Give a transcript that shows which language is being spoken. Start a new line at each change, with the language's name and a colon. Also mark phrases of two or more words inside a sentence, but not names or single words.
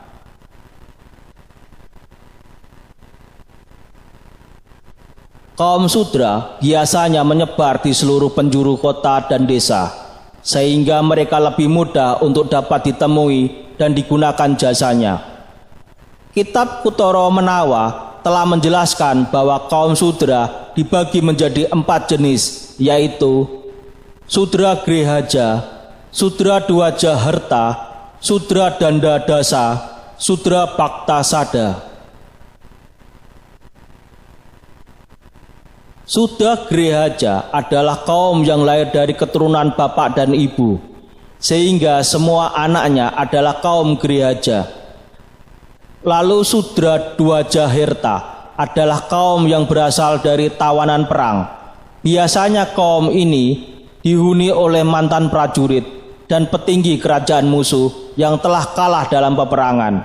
Indonesian: Kaum Sudra biasanya menyebar di seluruh penjuru kota dan desa, sehingga mereka lebih mudah untuk dapat ditemui dan digunakan jasanya. Kitab Kutara Menawa telah menjelaskan bahwa kaum Sudra dibagi menjadi 4 jenis, yaitu Sudra Grihaja, Sudra Dwaja Harta, Sudra Danda Dasa, Sudra Bhakta Sada. Sudra Grihaja adalah kaum yang lahir dari keturunan bapak dan ibu, sehingga semua anaknya adalah kaum Grihaja. Lalu Sudra Dwaja Harta adalah kaum yang berasal dari tawanan perang. Biasanya kaum ini dihuni oleh mantan prajurit dan petinggi kerajaan musuh yang telah kalah dalam peperangan.